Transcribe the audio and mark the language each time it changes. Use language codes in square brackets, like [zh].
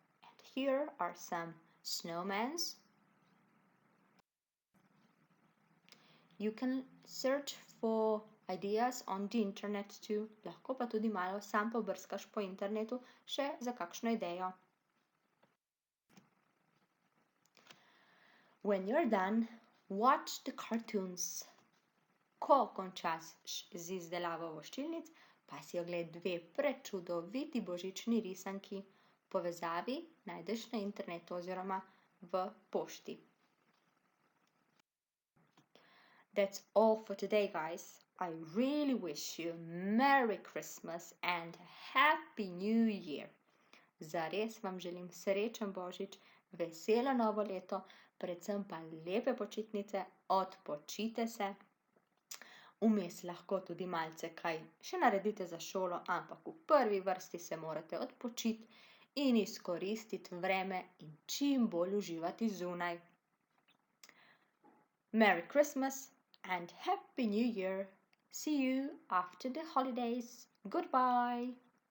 [en] And here are some snowmans. You can search for ideas on the internet too. [sl] Lahko pa tudi malo sam pobrskaš po internetu še za kakšno idejo. [en] When you're done, watch the cartoons. [sl] Ko končaš z izdelavo voščilnic, pa si ogled 2 prečudoviti božični risanki. Povezavi najdeš na internetu oziroma v pošti. [en] That's all for today, guys. I really wish you Merry Christmas and Happy New Year. [sl] Zares vam želim srečen božič, veselo novo leto, predvsem pa lepe počitnice, odpočite se. Vmes lahko tudi malce kaj še naredite za šolo, ampak v prvi vrsti se morate odpočiti in izkoristiti vreme in čim bolj uživati zunaj. [en] Merry Christmas and Happy New Year. See you after the holidays. Goodbye.